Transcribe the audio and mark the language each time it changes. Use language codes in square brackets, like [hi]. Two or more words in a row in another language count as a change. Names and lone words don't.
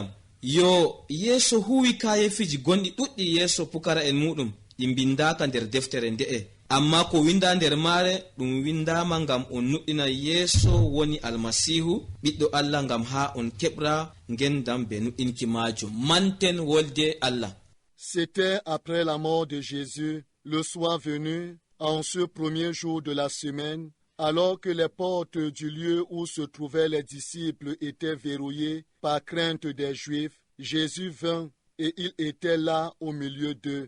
[ff] Yo, Yeeso huwi kayefiji gonɗi ɗuɗɗi yeeso pukara en muɗum, ɗi bindaka nder deftere nde'e. Amma ko winda nder maare ɗum windama ngam on nuɗɗina Yeeso woni Almasihu ɓiɗɗo Allah, ngam ha on keɓra ngendam be nuɗɗinki majum. Manten wolde Allah. [fr] C'était après la mort de Jésus, le soir venu, en ce premier jour de la semaine, alors que les portes du lieu où se trouvaient les disciples étaient verrouillées par crainte des Juifs. Jésus vint et il était là au milieu d'eux.